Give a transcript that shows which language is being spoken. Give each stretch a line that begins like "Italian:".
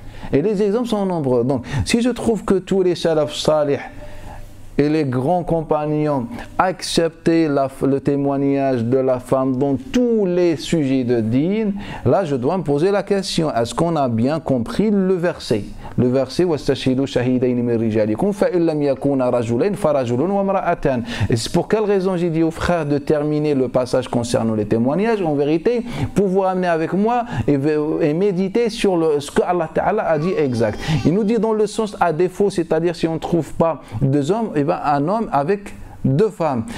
French: Et les exemples sont nombreux. Donc, si je trouve que tous les salaf salih et les grands compagnons acceptaient le témoignage de la femme dans tous les sujets de din, là je dois me poser la question: est-ce qu'on a bien compris le verset? Le verset
Arabic: وَاسْتَشْهِدُوا شَهِيدَيْنِ مِنْ رِجَالِكُمْ فَإِنْ لَمْ يَكُونَا رَجُلَيْنِ فَرَجُلٌ وَامْرَأَتَانِ.
French: Et c'est pour quelle raison j'ai dit aux frères de terminer le passage concernant les témoignages? En vérité, pour vous ramener avec moi et méditer sur ce que Allah Ta'ala a dit exact. Il nous dit dans le sens à défaut, c'est-à-dire si on ne trouve pas deux hommes, et bien un homme avec deux femmes.